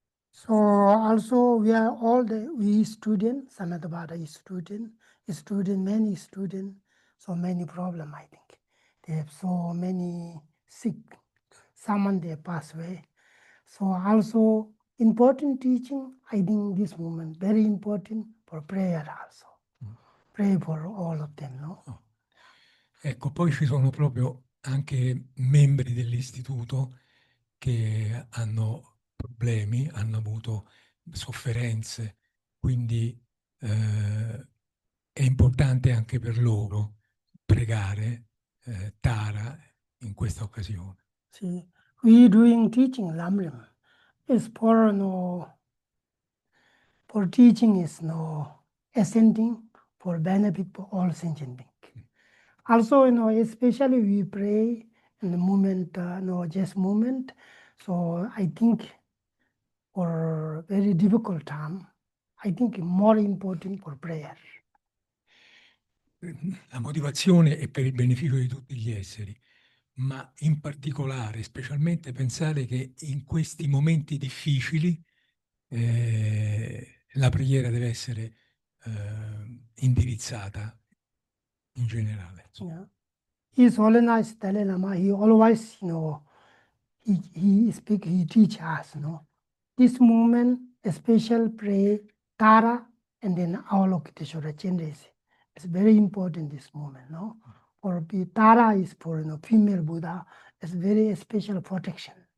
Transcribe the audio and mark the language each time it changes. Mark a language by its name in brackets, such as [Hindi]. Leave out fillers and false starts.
[English] So also we students, Samadabada is student, many students, so many problem I think. They have so many sick, someone they pass away. So also important teaching, I think this moment very important for prayer also. Pray for all of them, no? Oh. [Italian] Ecco, poi ci sono proprio anche membri dell'istituto che hanno problemi, hanno avuto sofferenze, quindi è importante anche per loro pregare Tara in questa occasione. [English] See, we doing teaching Lamrim is for teaching is ascending for benefit for all sentient beings. Also, especially we pray in the moment, just moment. So I think for very difficult time, I think more important for prayer. [Italian] La motivazione è per il beneficio di tutti gli esseri, ma in particolare, specialmente pensare che in questi momenti difficili la preghiera deve essere indirizzata in generale. Yeah. [English] His Holiness Dalai Lama, he always, he teach us, this movement, a special pray, Tara, and then Avalokiteshvara changes. It's very important, this movement, no? For Tara is for, female Buddha, it's very special protection.